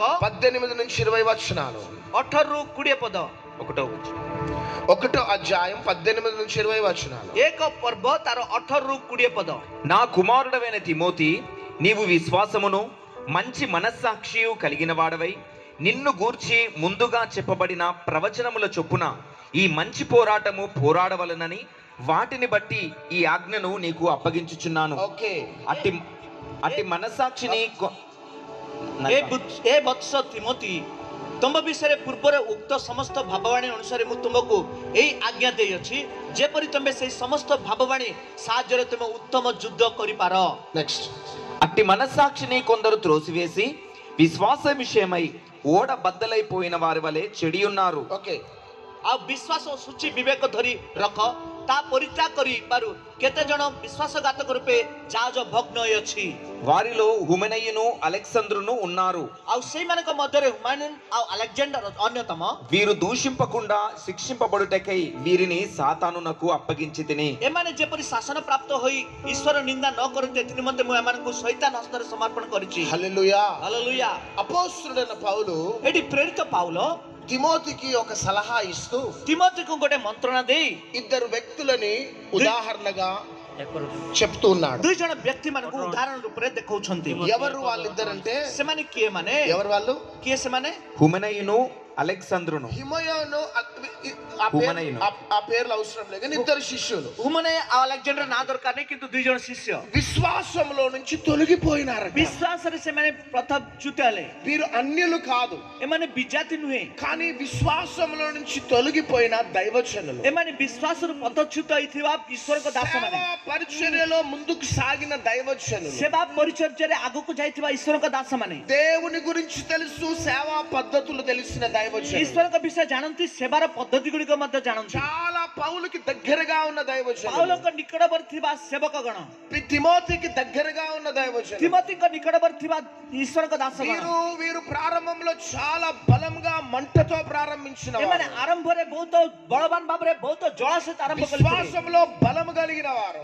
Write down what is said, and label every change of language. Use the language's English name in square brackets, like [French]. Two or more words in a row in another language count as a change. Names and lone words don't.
[Telugu] 18 నుంచి 20 వచనాలు. [Odia] 18 ରୁ 20 ପଦ। [Telugu] ఒకటో అధ్యాయం 18 నుంచి 20 వచనాలు. [Odia] ଏକ ପର୍ବ ତାର 18 ରୁ 20 పଦ। [Telugu] నా కుమారుడవైన తిమోతి, నీవు విశ్వాసమును మంచి మనస్సాక్షియు కలిగిన వాడవై నిన్ను గూర్చి ముందుగా చెప్పబడిన ప్రవచనముల చొప్పున ఈ మంచి పోరాటము పోరాడవలనని వాటిని బట్టి ఈ ఆజ్ఞను నీకు అప్పగించుచున్నాను. ఓకే. అట్టి మనస్సాక్షిని [Odia] ଏ ବତ୍ସ ତିମୋଥି, ତୁମ ବିଷୟରେ ପୂର୍ବରେ ଉକ୍ତ ସମସ୍ତ ଭାବବାଣୀ ଅନୁସାରେ ମୁଁ ତୁମକୁ ଏଇ ଆଜ୍ଞା ଦେଇଅଛି, ଯେପରି ତୁମେ ସେଇ ସମସ୍ତ ଭାବବାଣୀ ସାହାଯ୍ୟରେ ତୁମେ ଉତ୍ତମ ଯୁଦ୍ଧ କରିପାର। నెక్స్ట్. [Telugu] అట్టి మనస్సాక్షిని కొందరు త్రోసివేసి విశ్వాస విషయమై ఓడ బద్దలైపోయిన వారి వలె చెడి ఉన్నారు. ఓకే, [Odia] ଆଉ ବିଶ୍ୱାସ ସୂଚି ବିବେକ ଧରି ରଖ, ତା ପରିତ୍ୟାଗ କରିବାରୁ କେତେ ଜଣ ବିଶ୍ୱାସଘାତକ ରୂପେ ଜାହାଜ ଭଗ୍ନ ହୋଇଅଛି। [Telugu] వారిలో హుమెనయును అలెగ్జాంద్రును ఉన్నారు. [Odia] ଆଉ ସେଇମାନଙ୍କ ମଧ୍ୟରେ ହୁମାୟୁନ୍ ଆଉ ଆଲେକ୍ଜାଣ୍ଡର ଅନ୍ୟତମ। [Telugu] వీరు దూషింపకుండా శిక్షింపబడుటకై వీరిని సాతానునకు అప్పగించి తిని. [Odia] ଏମାନେ ଯେପରି ଶାସନ ପ୍ରାପ୍ତ ହୋଇ ଈଶ୍ୱର ନିନ୍ଦା ନ କରନ୍ତି ଏଥି ନିମନ୍ତେ ମୁଁ ଏମାନଙ୍କୁ ଶୈତାନ ହସ୍ତରେ ସମର୍ପଣ କରିଛି। [Telugu] హల్లెలూయా. [Odia] ହାଲେଲୁୟା। [Telugu] అపోస్తలుడైన పౌలు [Odia] ଏଠି ପ୍ରେରିତ ପାଉଲ [Telugu] తిమోతికి ఒక సలహా ఇస్తూ [Odia] తిమోతికు ଗୋଟେ ମନ୍ତ୍ରଣା ଦେଇ [Telugu] ఇద్దరు వ్యక్తులని ఉదాహరణగా చెప్తూ ఉన్నాడు. [Odia] ଦୁଇ ଜଣ ବ୍ୟକ୍ତି ମାନଙ୍କୁ ଉଦାହରଣ ରୂପରେ ଦେଖାଉଛନ୍ତି। [Telugu] ఎవరు వాళ్ళిద్దరంటే, [Odia] ସେମାନେ କିଏ ମାନେ? [Telugu] ఎవరు వాళ్ళు? [Odia] କିଏ ସେମାନେ? [Telugu] హుమెనయును అలెగ్జాంద్రును. హిమయోను హుమెనయును. ఆ పేర్లు అవసరం లేదు కానీ ఇద్దరు శిష్యులు [Odia] ହୁମନେ ଆଉ ଆଲେକ୍ଜାଣ୍ଡର ନାଁ ଦରକାର ନାହିଁ, କିନ୍ତୁ ଦୁଇ ଜଣ ଶିଷ୍ୟ [Telugu] విశ్వాసంలో నుంచి తొలగిపోయినారు. [Odia] ବିଶ୍ୱାସରେ ସେମାନେ ପ୍ରଥମଚ୍ୟୁତ ହେଲେ। [Telugu] వీరు అన్యులు కాదు, [Odia] ଏମାନେ ବିଜାତି ନୁହେଁ, [Telugu] కానీ విశ్వాసంలో నుంచి తొలగిపోయిన దైవజనులు. [Odia] ଏମାନେ ବିଶ୍ୱାସରୁ ପଦଚ୍ୟୁତ ହେଇଥିବା ଈଶ୍ୱରଙ୍କ ଦାସମାନେ, [Telugu] సేవా పరిచర్యలో ముందుకు సాగిన దైవజనులు, [Odia] ସେବା ପରିଚର୍ଯ୍ୟାରେ ଆଗକୁ ଯାଇଥିବା ଈଶ୍ୱରଙ୍କ ଦାସମାନେ, [Telugu] దేవుని గురించి తెలుసు, సేవా పద్ధతులు తెలిసిన దైవజనులు, [Odia] ଈଶ୍ୱରଙ୍କ ବିଷୟ ଜାଣନ୍ତି, ସେବାର ପଦ୍ଧତି ଗୁଡ଼ିକ ମଧ୍ୟ ଜାଣନ୍ତି। [Telugu] చాలా పౌలుకి దగ్గరగా ఉన్న దైవజనులు, [Odia] ପାଉଲଙ୍କ ନିକଟବର୍ତ୍ତୀ ଥିବା ସେବକଗଣ, [Telugu] తిమోతికి దగ్గరగా ఉన్న దైవజనులు, [Odia] ତିମୋତିଙ୍କ ନିକଟବର୍ତ୍ତୀ ଥିବା ଈଶ୍ୱରଙ୍କ ଦାସଗଣ, [Telugu] వీరు ప్రారంభంలో చాలా బలంగా మంటతో ప్రారంభించిన [Odia] ଏମାନେ ଆରମ୍ଭରେ ବହୁତ ବଳବାନ ଭାବରେ ବହୁତ ଜଳ ସହିତ ଆରମ୍ଭ କରିଥିଲେ। [Telugu] విశ్వాసంలో బలము కలిగిన వారు,